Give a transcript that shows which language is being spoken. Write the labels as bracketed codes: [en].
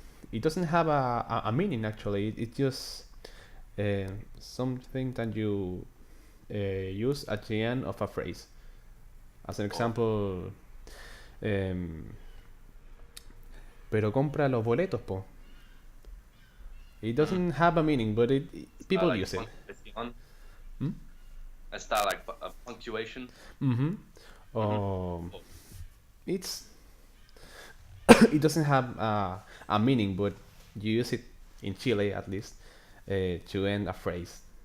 [en] It doesn't have a meaning actually. It's just something that you use at the end of a phrase. As an example, [es] pero compra los boletos, po. [en] It doesn't have a meaning, but people Like use it. [es] punctuación. Hmm? Está [en] like a punctuation. Mm-hmm. Oh. It's it doesn't have a meaning, but you use it in Chile at least to end a phrase.